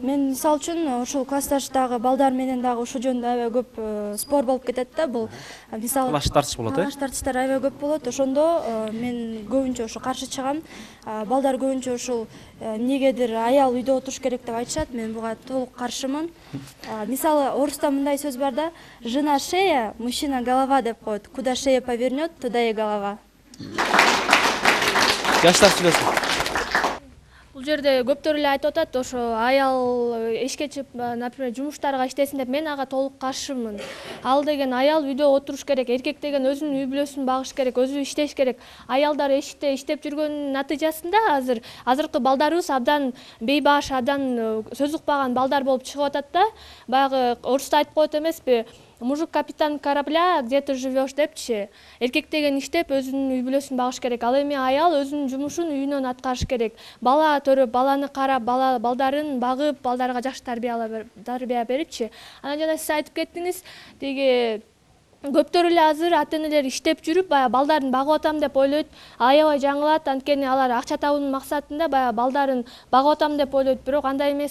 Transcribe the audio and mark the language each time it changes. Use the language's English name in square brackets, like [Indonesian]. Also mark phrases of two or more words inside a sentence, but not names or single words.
[Kyrgyz] Мен мисалы үчүн ушул классташтагы балдар менен дагы ушул жөнүндө аябай көп спор болуп кетет да. Бул мисалы талаш тартыш болот, талаш тартыштар аябай көп болот. Ошондо мен көбүнчө ушу каршы чыгам. Балдар көбүнчө ушул эмнегедир аял үйдө отуруш керек деп айтышат. Мен буга толук каршымын. Мисалы орусста мындай сөз бар да: [Russian] жена шея, мужчина голова [Kyrgyz] деп коет. [Russian] Куда шея повернет, туда и голова. [Kyrgyz] Жаштар сүйлөсүн. Бул жерде көптөр эле айтып атат, ошо аял эшикке чыгып, например, жумуштарга иштесин деп, мен ага толук каршымын. Ал деген аял үйдө отуруш керек, эркек деген өзүнүн үй бүлөсүн багыш керек, өзү иштеш керек. Аялдар эшикте иштеп жүргөнүн натыйжасында азыркы балдарыбыз абдан бейбаш, абдан сөз укпаган балдар болуп чыгып атат да. Баягы орусста айтып коет эмеспи? [Russian] Мужик капитан корабля, где ты живешь депчи. [Kyrgyz] Эркек деген иштеп өзүнүн үй бүлөсүн багыш керек. Ал эми аял өзүнүн жумушун үйүнөн аткарыш керек. Бала төрөп, баланы карап, балдарын багып, балдарга жакшы тарбия берипчи. Анан жана сиз айтып кеттиңиз, тиги көптөр эле азыр ата-энелер иштеп жүрүп, баягы балдарын багып атам деп ойлойт, аябай жаңылат, анткени алар акча табуунун максатында баягы балдарын багып атам деп ойлойт, бирок андай эмес.